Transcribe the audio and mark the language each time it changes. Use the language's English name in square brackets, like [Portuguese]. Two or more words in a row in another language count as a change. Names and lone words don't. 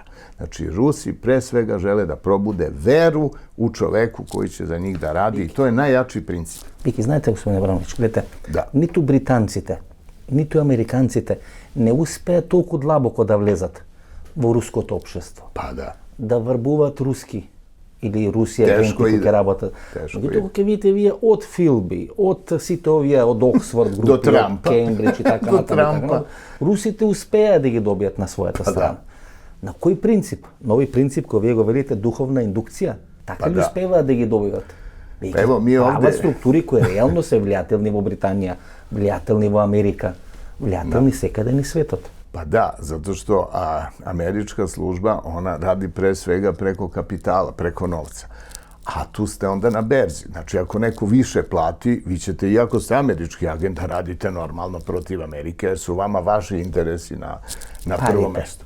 [Serbian] Znači, Rusi pre svega žele da probude veru u čoveku koji će za njih da radi i to je najjači princip. Viki, znate, gospodine Abramović, gledajte, [Macedonian] nitу британците, ниту американците не успеат толку длабоко да влезат во руското општество. Па да. Да врбуваат руски или Русија агенти кои ќе работат. Меѓутоа ќе видите вие од Филби, од сите овие од Оксфорд групи, од Кембридж и така натаму. Русите успеа да ги добијат на својата страна. На кој принцип? На овој принцип кој вие го велите духовна индукција? Така ли успеваат да ги добиват? Прават структури кои реално се влијателни во Британија, влијателни во Америка, влијателни секаде ни светот. [Serbian] Pa da, zato što američka služba, ona radi pre svega preko kapitala, preko novca. A tu ste onda na berzi. Znači, ako neko više plati, vi ćete, iako ste američki agent, radite normalno protiv Amerike, jer su vama vaši interesi na prvom mestu.